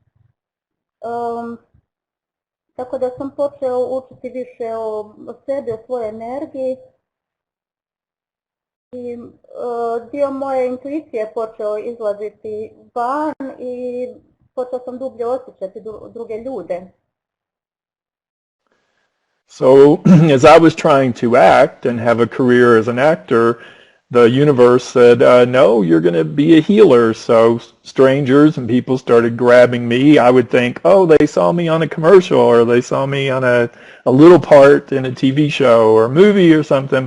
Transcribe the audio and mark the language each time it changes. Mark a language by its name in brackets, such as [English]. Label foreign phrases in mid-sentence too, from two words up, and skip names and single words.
[Croatian] Tako da sam počeo učiti više o sebi, o svojoj energiji i dio moje intuicije počeo izlaziti van i počeo sam dublje osjećati druge ljude. [English] So as I was trying to act and have a career as an actor, the universe said, no, you're going to be a healer. So strangers and people started grabbing me. I would think, oh, they saw me on a commercial or they saw me on a little part in a TV show or a movie or something.